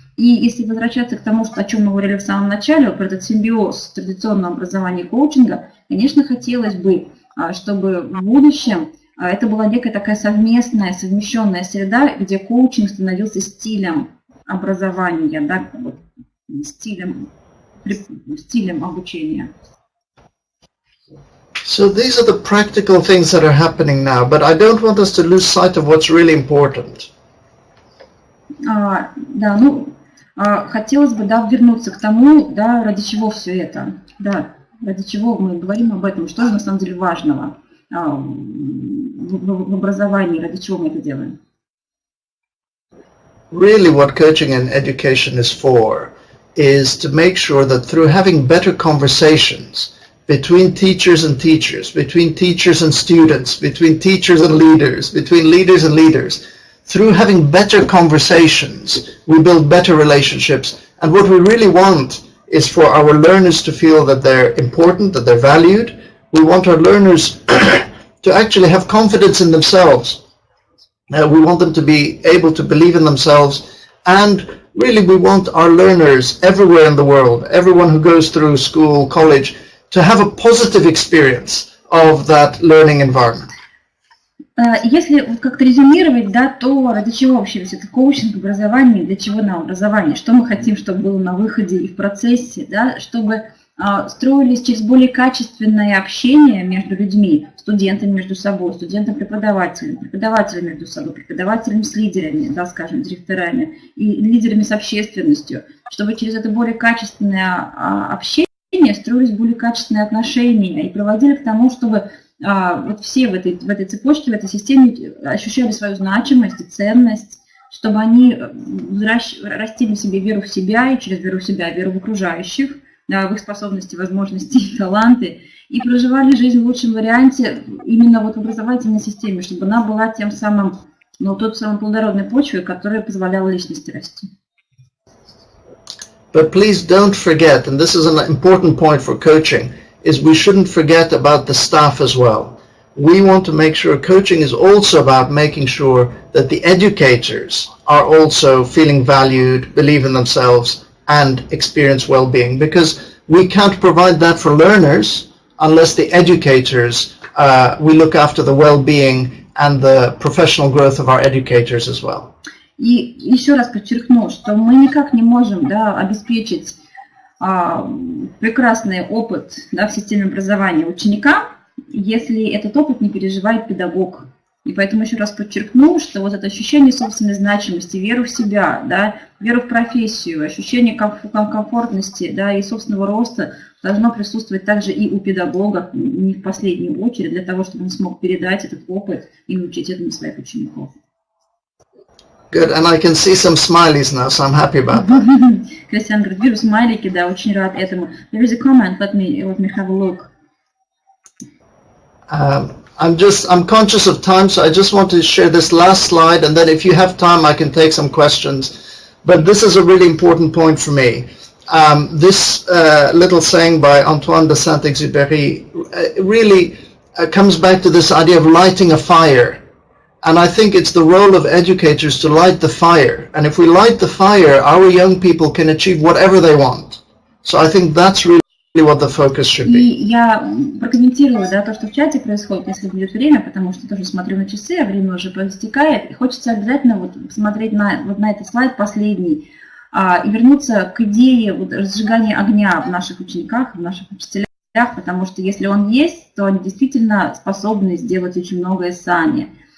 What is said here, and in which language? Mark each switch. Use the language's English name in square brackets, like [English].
[Russian] И если возвращаться к тому, о чем мы говорили в самом начале, про этот симбиоз традиционного образования и коучинга, конечно, хотелось бы, чтобы в будущем это была некая такая совместная, совмещенная среда, где коучинг становился стилем образования, да, вот, стилем обучения. [English] So these are the practical things that are happening now, but I don't want us to lose sight of what's really important. [Russian] Да, ну, хотелось бы, да, вернуться к тому, да, ради чего все это, да, ради чего мы говорим об этом, что же на самом деле важного в образовании, ради чего мы это делаем. [English] Really what coaching and education is for is to make sure that through having better conversations between teachers and teachers, between teachers and students, between teachers and leaders, between leaders and leaders, through having better conversations, we build better relationships. And what we really want is for our learners to feel that they're important, that they're valued. We want our learners to actually have confidence in themselves. We want them to be able to believe in themselves. And really we want our learners everywhere in the world, everyone who goes through school, college, to have a positive experience of that learning environment. [Russian] Если вот как-то резюмировать, да, то ради чего вообще весь этот коучинг, образование, для чего нам образование, что мы хотим, чтобы было на выходе и в процессе, да, чтобы строились через более качественное общение между людьми, студентами между собой, студентом-преподавателем, преподавателем между собой, преподавателем с лидерами, да, скажем, директорами и лидерами с общественностью, чтобы через это более качественное общение строились более качественные отношения и приводили к тому, чтобы вот все в этой цепочке, в этой системе ощущали свою значимость и ценность, чтобы они растили в себе веру в себя и через веру в себя веру в окружающих, да, в их способности, возможности и таланты, и проживали жизнь в лучшем варианте именно вот в образовательной системе, чтобы она была тем самым, ну, той самой плодородной почвой, которая позволяла личности расти. [English] But please don't forget, and this is an important point for coaching, is we shouldn't forget about the staff as well. We want to make sure coaching is also about making sure that the educators are also feeling valued, believe in themselves, and experience well-being, because we can't provide that for learners unless the educators, we look after the well-being and the professional growth of our educators as well. [Russian] И еще раз подчеркну, что мы никак не можем, да, обеспечить прекрасный опыт, да, в системе образования ученика, если этот опыт не переживает педагог. И поэтому еще раз подчеркну, что вот это ощущение собственной значимости, веру в себя, да, веру в профессию, ощущение комфортности, да, и собственного роста должно присутствовать также и у педагога, не в последнюю очередь, для того, чтобы он смог передать этот опыт и научить этому своих учеников. [English] Good, and I can see some smileys now, so I'm happy about that. [Russian] Кристиан говорит, вижу смайлики, да, очень рад этому. [English] There is a comment, let me have a look. I'm conscious of time, so I just want to share this last slide, and then if you have time, I can take some questions. But this is a really important point for me. This little saying by Antoine de Saint-Exupéry really comes back to this idea of lighting a fire. And I think it's the role of educators to light the fire. And if we light the fire, our young people can achieve whatever they want. So I think that's really what the focus should be. [Russian] И я прокомментирую, да, то, что в чате происходит, если будет время, потому что тоже смотрю на часы, а время уже поистекает. И хочется обязательно вот посмотреть вот на этот слайд последний и вернуться к идее вот разжигания огня в наших учениках, в наших учителях, потому что если он есть, то они действительно способны сделать очень многое сами.